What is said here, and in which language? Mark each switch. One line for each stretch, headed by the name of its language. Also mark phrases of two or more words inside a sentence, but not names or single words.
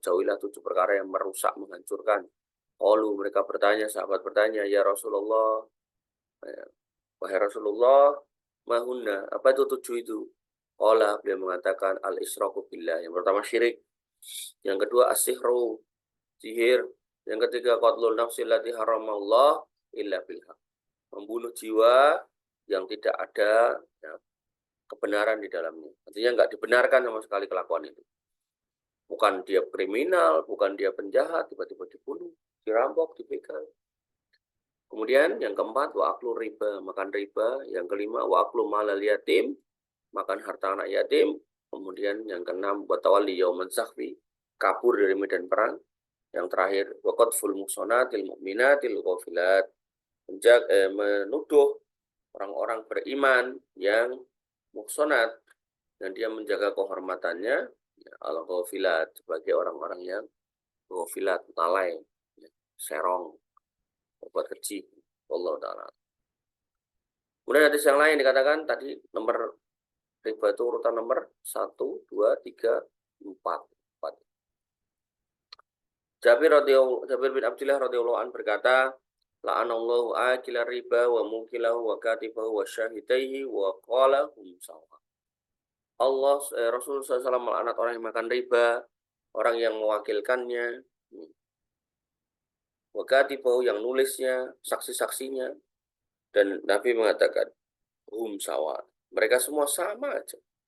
Indonesian: Jauhilah 7 perkara yang merusak, menghancurkan. Qalu, mereka bertanya, sahabat bertanya,
Arabic: يا رسول الله,
Indonesian: wahai Rasulullah, mahunna, apa itu 7 itu? Qala, beliau mengatakan,
Arabic: الإشراك بالله.
Indonesian: Yang pertama syirik. Yang kedua as-sihru, sihir. Yang ketiga
Arabic: قتل النفس التي حرم الله إلا بالحق.
Indonesian: Membunuh jiwa yang tidak ada ya, kebenaran di dalamnya. Artinya nggak dibenarkan sama sekali kelakuan itu. Bukan dia kriminal, bukan dia penjahat, tiba-tiba dibunuh, dirampok, dibegal. Kemudian yang keempat,
Arabic: وأكل الربا,
Indonesian: makan riba. Yang kelima,
Arabic: وأكل مال اليتيم,
Indonesian: makan harta anak yatim. Kemudian yang keenam,
Arabic: والتولي يوم الزحف,
Indonesian: kabur dari medan perang. Yang terakhir,
Arabic: وقذف المحصنات المؤمنات الغافلات,
Indonesian: menuduh orang-orang beriman yang muhsonat dan dia menjaga kehormatannya ya, al-ghafilat sebagai orang-orang yang ghafilat, lalai, ya, serong, berbuat keji. Allah Ta'ala. Kemudian hadis yang lain dikatakan tadi nomor riba itu urutan nomor 1, 2, 3, 4. Jabir bin Abdullah
Arabic: رضي الله عنه
Indonesian: berkata,
Arabic: لعن الله آكل الربا وموكله وكاتبه وشاهديه وقال هم سواء.
Indonesian: Rasulullah SAW melaknat orang yang makan riba, orang yang mewakilkannya,
Arabic: وكاتبه
Indonesian: yang nulisnya, saksi-saksinya, dan Nabi mengatakan
Arabic: هم سواء.
Indonesian: Mereka semua sama aja.